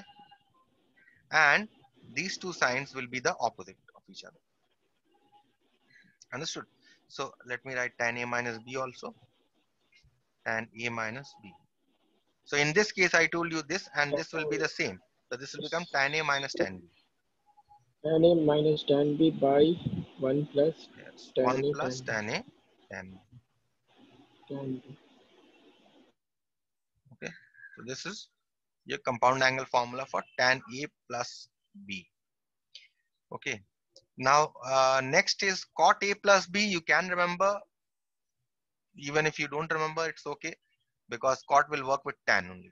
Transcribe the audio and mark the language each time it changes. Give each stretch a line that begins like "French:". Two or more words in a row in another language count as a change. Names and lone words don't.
English: And these two signs will be the opposite of each other. Understood? So let me write tan A minus B also. Tan A minus B. So in this case, I told you this and this will be the same. So this will become tan A minus tan B. Tan A minus tan B by 1 plus Yes. tan 1 A plus tan B. tan A tan B. Tan B. Okay. So this is your compound angle formula for tan A plus B. Okay. Now, next is cot A plus B. You can remember, even if you don't remember, it's okay, because cot will work with tan only.